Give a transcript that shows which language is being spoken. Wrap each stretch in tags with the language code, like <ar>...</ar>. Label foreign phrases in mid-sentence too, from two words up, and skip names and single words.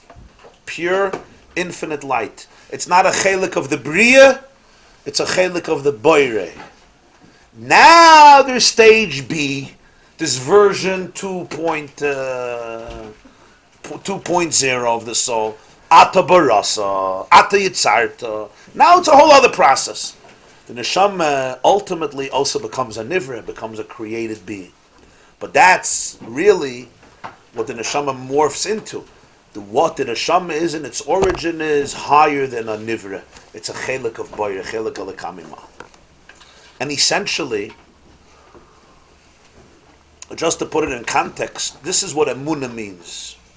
<en>Pure, infinite light. It's not a chelik of the bria, it's a chelik of the boire. Now there's stage B, this version 2.0 of the soul.</en> <he>Ata barasa, Ata yitzarta.</he> <en>Now it's a whole other process. The neshama ultimately also becomes a nivra, becomes a created being. But that's really what the neshama morphs into. What the neshama is in its origin is higher than a nivra. It's a chelik of boyer, chelik of lekamima. And essentially, just to put it in context, this is what emunah means.</en>